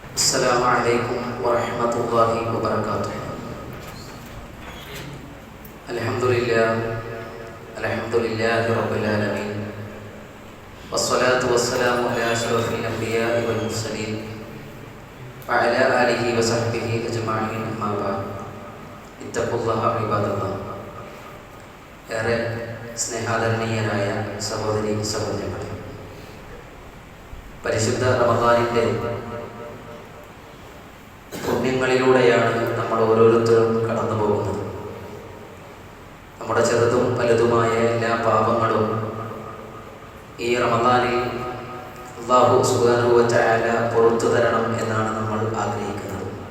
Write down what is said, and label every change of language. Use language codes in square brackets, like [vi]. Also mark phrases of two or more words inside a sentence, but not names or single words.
[ar] السلام عليكم ورحمة الله وبركاته. الحمد لله رب العالمين، والصلاة والسلام على أشرف الأنبياء والمرسلين وعلى آله وصحبه أجمعين. أما بعد، اتقوا الله عباد الله. [ml] ഏറെ സ്നേഹാദരണീയരായ സഹോദരി സഹോദരന്മാരെ, പരിശുദ്ധ റമദാനിൻ്റെ പുണ്യങ്ങളിലൂടെയാണ് നമ്മൾ ഓരോരുത്തരും കടന്നു പോകുന്നത്. നമ്മുടെ ചെറുതും വലുതുമായ എല്ലാ പാപങ്ങളും ഈ റമദാനിൽ അല്ലാഹു [ar] سبحانه وتعالى [ml] പുറത്തു തരണം എന്നാണ് നമ്മൾ ആഗ്രഹിക്കുന്നത്.